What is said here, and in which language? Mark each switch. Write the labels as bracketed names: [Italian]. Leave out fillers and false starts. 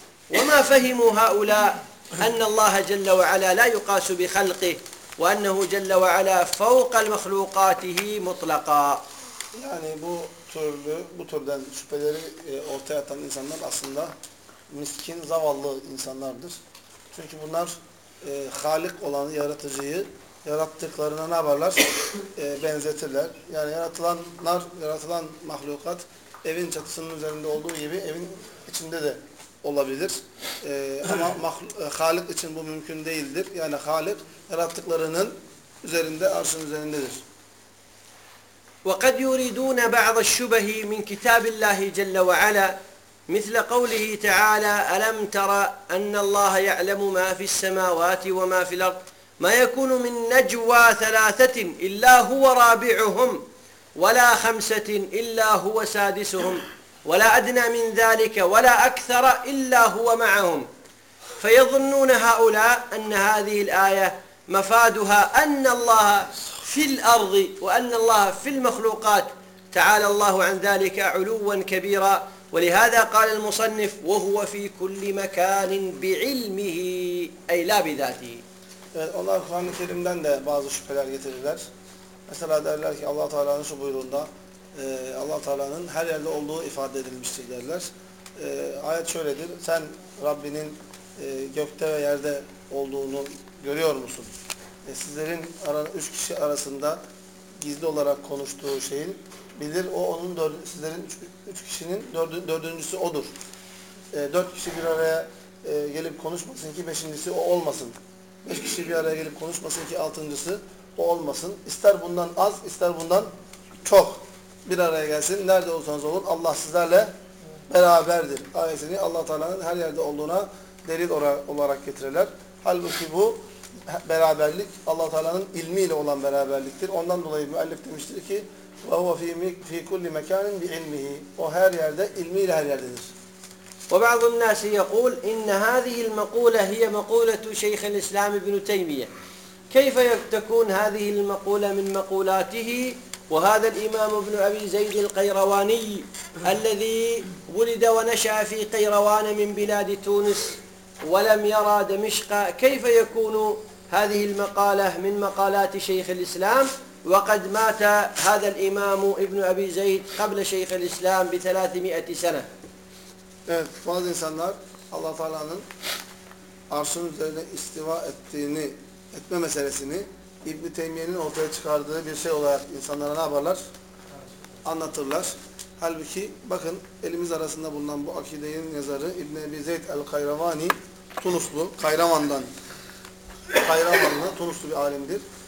[Arabic] وما فهموا هؤلاء أن الله جل وعلا لا يقاس بخلقه وأنه جل وعلا فوق المخلوقاته مطلقا. [Turkish] يعني bu türlü bu türden şüpheleri ortaya atan insanlar aslında miskin zavallı insanlardır. Çünkü bunlar Halik olanı, yaratıcıyı yarattıklarına ne yaparlar? Benzetirler. Yani yaratılanlar, yaratılan mahlukat evin çatısının üzerinde olduğu gibi evin içinde de olabilir. Ama Halik için bu mümkün değildir. Yani Halik yarattıklarının üzerinde, arşın üzerindedir. [Arabic] وَقَدْ يُرِيدُونَ بَعْضَ الشُّبَهِ مِنْ كِتَابِ اللّٰهِ جَلَّ وَعَلَى مِثْلَ قَوْلِهِ تَعَالَى أَلَمْ تَرَى أَنَّ اللّٰهَ يَعْلَمُ مَا فِي السَّمَاوَاتِ وَمَا فِي الْأَرْضِ مَا يَكُونُ مِنْ نَجْوَى ثَلَاثَةٍ إِلَّا هُوَ رَابِعُهُمْ وَلَا خَمْسَةٍ إِلَّا هُوَ سَادِسُهُمْ ولا أدنى من ذلك ولا أكثر إلا هو معهم فيظنون هؤلاء أن هذه الآية مفادها أن الله في الأرض وأن الله في المخلوقات، تعالى الله عن ذلك علوا كبيرا. ولهذا قال المصنف وهو في كل مكان بعلمه، أي لا بذاته. [Turkish] Onlar Kur'an-ı Kerim'den de bazı şüpheler getirirler. Mesela derler ki Allah-u Teala'nın şu buyruğunda Allah-u Teala'nın her yerde olduğu ifade edilmiştir derler. Ayet şöyledir. Sen Rabbinin gökte ve yerde olduğunu görüyor musun? Sizlerin üç kişi arasında gizli olarak konuştuğu şeyin bilir. O onun sizlerin üç kişinin dördüncüsü odur. Dört kişi bir araya gelip konuşmasın ki beşincisi o olmasın. Beş kişi bir araya gelip konuşmasın ki altıncısı o olmasın. İster bundan az, ister bundan çok bir araya gelsin. Nerede olursanız olun Allah sizlerle beraberdir. Ayetini Allah-u Teala'nın her yerde olduğuna delil olarak getirirler. Halbuki bu beraberlik Allah-u Teala'nın ilmiyle olan beraberliktir. Ondan dolayı müellif demiştir ki [Arabic] وَهُوَ فِي كُلِّ مَكَانٍ بِعِلْمِهِ [Turkish] O her yerde ilmiyle her yerdedir. [Arabic] وبعض الناس يقول إن هذه المقولة هي مقولة شيخ الإسلام ابن تيمية، كيف تكون هذه المقولة من مقولاته وهذا الإمام ابن أبي زيد القيرواني الذي ولد ونشأ في قيروان من بلاد تونس ولم يرى دمشق، كيف يكون هذه المقالة من مقالات شيخ الإسلام وقد مات هذا الإمام ابن أبي زيد قبل شيخ الإسلام بثلاثمائة سنة؟ [Turkish] Evet, bazı insanlar Allah-u Teala'nın arşın üzerine istiva ettiğini, etme meselesini İbn-i Teymiye'nin ortaya çıkardığı bir şey olarak insanlara ne yaparlar? Anlatırlar. Halbuki bakın elimiz arasında bulunan bu akidenin yazarı İbn-i Ebi Zeyd el-Kayravani, Tunuslu, Kayravan'dan, Kayravanlı, Tunuslu bir alimdir.